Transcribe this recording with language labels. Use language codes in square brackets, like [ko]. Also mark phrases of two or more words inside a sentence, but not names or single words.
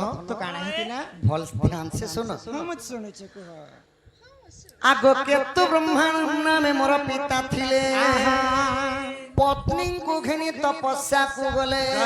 [or] ତ କାଣା ହେଇଥିଲା [hi] भल ध्यान से सुन [or] ହଁ ମୁଁ ଶୁଣିଛି କୁହ ଆଗୋ କେତୁ ବ୍ରହ୍ମାଣ୍ଡ ନାମେ ମୋର ପିତା ଥିଲେ ପତ୍ନୀକୁ ଘେନି ତପସ୍ୟାକୁ ଗଲେ